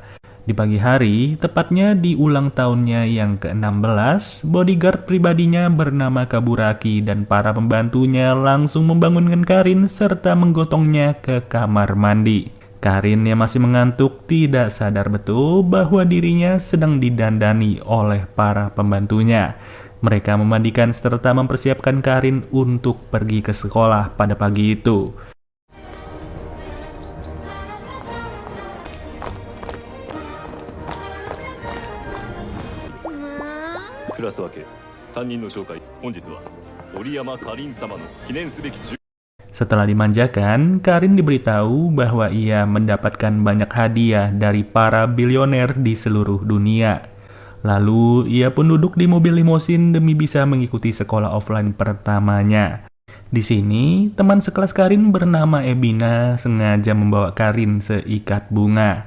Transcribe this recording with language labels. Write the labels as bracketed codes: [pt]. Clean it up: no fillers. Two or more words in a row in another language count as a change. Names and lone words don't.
[id] Di pagi hari, tepatnya di ulang tahunnya yang ke-16, bodyguard pribadinya bernama Kaburaki dan para pembantunya langsung membangunkan Karin serta menggotongnya ke kamar mandi. Karin yang masih mengantuk tidak sadar betul bahwa dirinya sedang didandani oleh para pembantunya. Mereka memandikan serta mempersiapkan Karin untuk pergi ke sekolah pada pagi itu. [ja] クラス分け担任の紹介本日は折山かりん様の記念すべき [id] Setelah dimanjakan, Karin diberitahu bahwa ia mendapatkan banyak hadiah dari para bilioner di seluruh dunia. Lalu, ia pun duduk di mobil limosin demi bisa mengikuti sekolah offline pertamanya. Di sini, teman sekelas Karin bernama Ebina sengaja membawa Karin seikat bunga.